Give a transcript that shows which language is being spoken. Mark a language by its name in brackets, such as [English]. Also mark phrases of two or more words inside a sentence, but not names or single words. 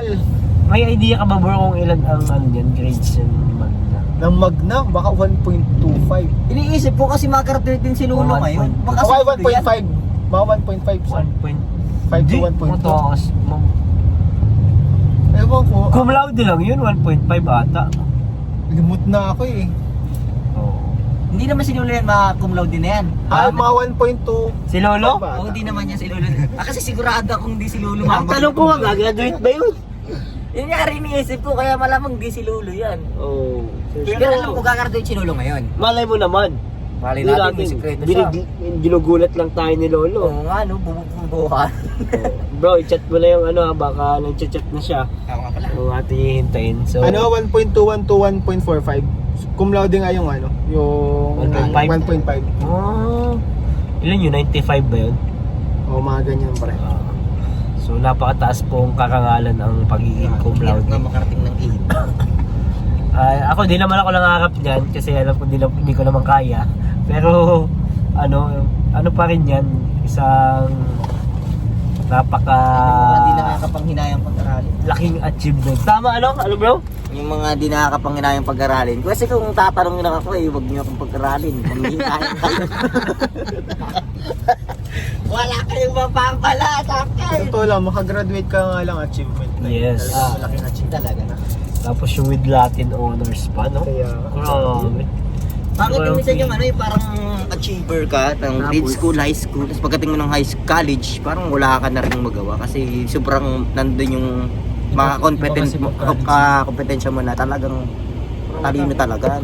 [Filipino] May idea ka ba bro kung ilan ang yan, grades yung magna? Ng Magna, baka 1.25. Iniisip ko kasi makagraduate din si Lolo ngayon. Baka Baka sumunod yan. 1.5. Mga 1.5 sa 1.5 to 1.2. Ewan ko. [Latin] Cum laude [Filipino] lang yun, 1.5 ata. Limot na ako eh. Oo. Hindi naman si Lolo yan, [Latin] cum laude [Filipino] na yan. Mga 1.2. Si Lolo? Oo, hindi naman yan si Lolo. Kasi sigurado akong hindi si Lolo. Ang tanong ko nga, gagraduate ba yun? Yun nga rin iniisip ko, kaya malamang di si Lolo yan. Oo. Pero alam ko gagraduate si Lolo ngayon. Malay mo naman. Mali Hindi natin, may sekreto siya. Ginugulat lang tayo ni Lolo. Oo nga, no, bumubuhan. Bro, i-chat mo na yung baka nag-chat na siya. Oo nga pala. Kung ating hihintayin. So, Ano, 1.21 to 1.45. [Latin] Cum laude [Filipino] nga yung yung 1.5. 1.5. Oh, ilan yun? 95 ba yun? O, mga ganyan pre. So, napakataas pong karangalan ang pagiging [Latin] cum laude. [Filipino] Na makarating ng 8. Ako, di naman ako nangarap niyan kasi alam ko hindi ko naman kaya. Pero, ano pa rin yan, isang Hindi nakakapanghinayang pag-aralin. laking achievement. Tama, ano bro? Yung mga di nakakapanghinayang pag-aralin. Kasi kung tatanungin lang ako huwag niyo akong pag-aralin. Panghinayang kayo. Wala kayong mapapala sa akin. Totoo lang, makagraduate ka nga lang achievement. Yes. Laking achieve talaga na. Tapos yung [English] with Latin honors [Filipino] pa, no? Kaya, Grabe. Bakit yung minsan yung yung parang achiever ka ng grade school, high school, tapos pagdating mo ng college, parang wala ka na rin magawa kasi sobrang nandun yung mga kompetensya mo na talagang talino talaga.